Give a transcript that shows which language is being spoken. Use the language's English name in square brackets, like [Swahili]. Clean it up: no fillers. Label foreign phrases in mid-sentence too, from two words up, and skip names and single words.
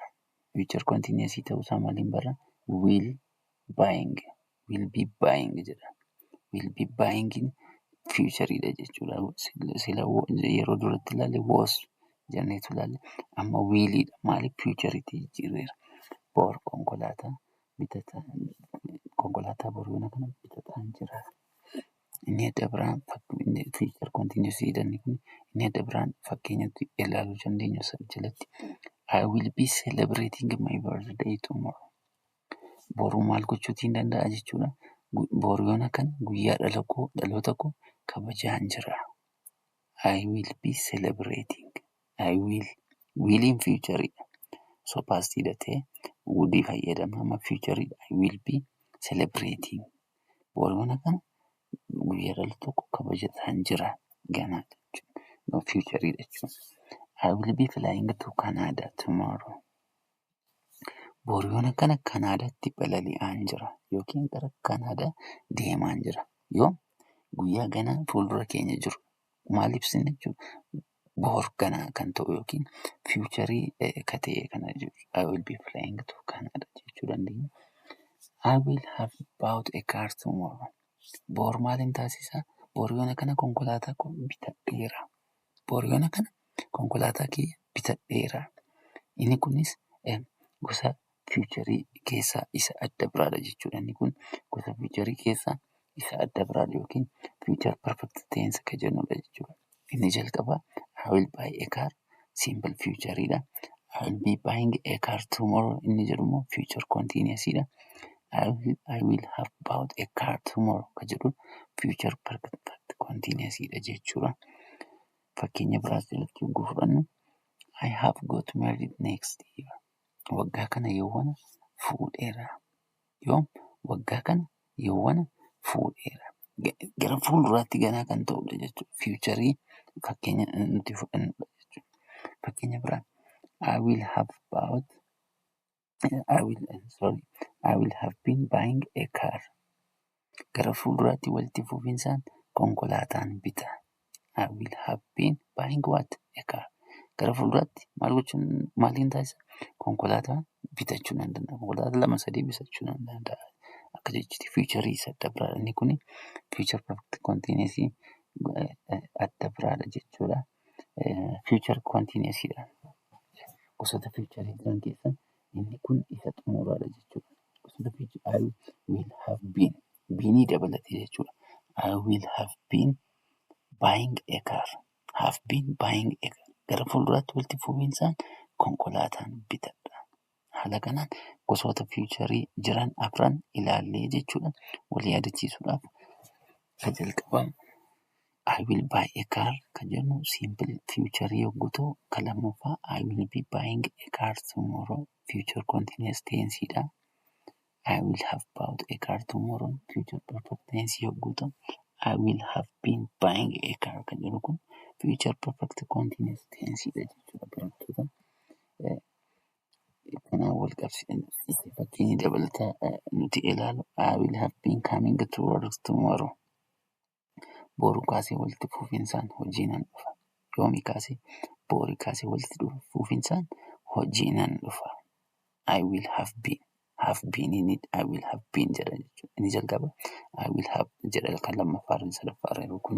[Oromo] Future continuous ta'uusaa maaliin barra? [English] Will be buying jedha. Will be buying futureidha jechuudha. [Oromo] Sila yeroo duratti ilaalle was jenneetu ilaalle amma willidha. Maaliif future'itti jijjiirreera? Bor konkolaataa boru yoona kana bitataan jira. Inni adda biraan [English] future continuous [Oromo] jedhani kun inni adda biraan fakkeenyatti ilaaluu dandeenya jalatti [English] I will be celebrating my birthday tomorrow. [Oromo] Boruu maal gochuutiin danda'a jechuudha. Boru yoona kana guyyaa dhaloota koo kabajaan jira. [English] I will be celebrating. [Oromo] Williin futureidha. So pastidha ta'e would fayyadama amma futureidha. [English] I will be celebrating. [Oromo] Boru yoona kana guyyaa dhaloota koo kabajataan jira ganaadha jechuudha. Futureidha jechuudha. [English] I will be flying to Canada tomorrow. [Oromo] Boru yoona kana Kanaadaatti balali'aan jira yookiin gara Kanaadaa deemaan jira. Yoo guyyaa ganaa fuuldura keenya jiru maal ibsina jechuudha? Bor ganaa kan ta'u yookiin futureii ka ta'e kana jechuudha. [English] I will be flying to Canada [Oromo] jechuu dandeenya. [English] I will have bought a car tomorrow. [Oromo] Bor maalin taasisaa? Bor yoona kana konkolaataa koo bitadheera. Bor yoona kana konkolaataa kiyya bitadheera. Inni kunis gosa futureii keessaa isa adda biraadha jechuudha. Inni kun gosa futureii keessaa isa adda biraadha yookiin [English] future perfect tense [Oromo] kan jennudha jechuudha. Inni jalqabaa [English] I will buy a car simple futureidha. I will be buying a car tomorrow [Oromo] inni jedhu immoo [English] future continuousidha. I will have bought a car tomorrow [Oromo] kan jedhu [English] future perfect continuousidha jechuudha. [Oromo] Fakkeenya biraas jalatti yogguu fudhannu [English] I have got married next year. [Oromo] Waggaa kana yoowwana fuudheera. Waggaa kana yoowwana fuudheera. Gara fuulduraatti ganaa kan ta'udha jechuudha. Futureii fakkeenya nuti fudhannudha jechuudha. Fakkeenya biraa [English] I will have been buying a car. [Oromo] Gara fuulduraatti walitti fufinsaan konkolaataan bita. [English] I will have been buying what? A car. [Oromo] Gara fuulduraatti maaliin taasisa? Konkolaataa bitachuu nan danda'a. Konkolaataa 2-3 bitachuu nan danda'a. Akka jechuutti fiicharii isa adda biraadha. Inni kun [English] fiichar perfect continuous [Oromo] adda biraadha jechuudha. Fiichar continuousdha. Gosoota fiicharii jiran keessaa inni kun isa xumuraadha jechuudha. Gosoota fiicharii [English] I will have been [Oromo] biinii dabalatee jechuudha. [English] I will have been buying a car. Have been buying a car. [Oromo] Gara fuulduraatti walitti fufinsaan konkolaataan bitadha. Haala kanaan gosoota fiicharii jiran afran ilaallee jechuudha. Wal yaadachiisuudhaaf kan jalqabaa [English] I will buy a car [Oromo] kan jennu simple fiicharii yogguu ta'u, kan lammaffaa [English] I will be buying a car tomorrow future continuous tenseedha. I will have bought a car tomorrow future perfect tense [Oromo] yogguu ta'u, [English] I will have been buying a car [Oromo] kan jedhu kun [English] future perfect continuous tenseedha jechuudha. [Oromo] Barattoota kanaan wal qabsiisanii fakkiin dabalataa nuti ilaalu [English] I will have been coming to work tomorrow. [Oromo] Boru kaasee walitti fufinsaan hojii nan dhufa. Yoomi kaasee boori kaasee walitti fufinsaan hojii nan dhufa. [English] I will have been. Have been inni I will have been [Oromo] jedha jechuudha. Inni jalqaba [English] I will have [Oromo] jedha kan lammaffaarra sadaffaarra jiru kuni.